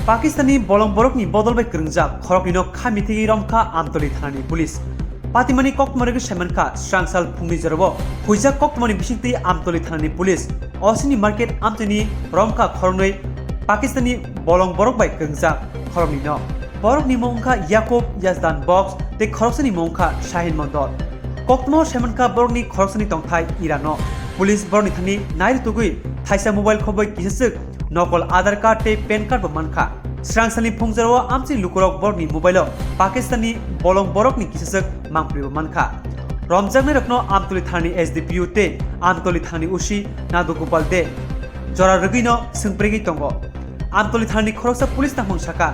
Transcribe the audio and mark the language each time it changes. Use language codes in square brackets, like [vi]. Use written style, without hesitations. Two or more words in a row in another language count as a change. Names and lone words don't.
[trp] পাকিস্তানি বলং বরকনি বদলবাই গরংজাক খরকনিনো খামিথি রমখা আমতলি থানানি পুলিশ পাতিমানি কক্তমারিগো সেমানখা স্রাংসাল ফুংনি জরব হুইজাক কক্তমানি বিসিংতি আমতলি থানানি পুলিশ অসিনি মার্কেট আমতনি রমখা খরনৈ পাকিস্তানি বলং বরকবাই গরংজাক খরকনিনো বরকনি মংখা ইয়াকুব ইয়াজদান বক্স তে খরকসানি মংখা শাহিন মন্ডল কক্তমা সেমানখা বরকনি খরকসানি তংথাই ইরানো পুলিশ বরনি থানি নাইর তুগুই থাইসা মোবাইল খবই কিসেসক নকল আধার কার্ড তে প্যান কার্ড মানখা স্রাংসানি ফুংজারও আমসি লুকুরক বরনি মোবাইল পাকিস্তানি বলং বরকনি কিসেসক মাংপ্রিব মানখা রমজাংনে রকনো আমতলি থানি এসডিপিইউ তে আমতলি থানি উসি নাদু গোপাল দে জরা রগিনো সিংপ্রেগি তঙ্গ আমতলি থানি খরকসা পুলিশ নামং শাখা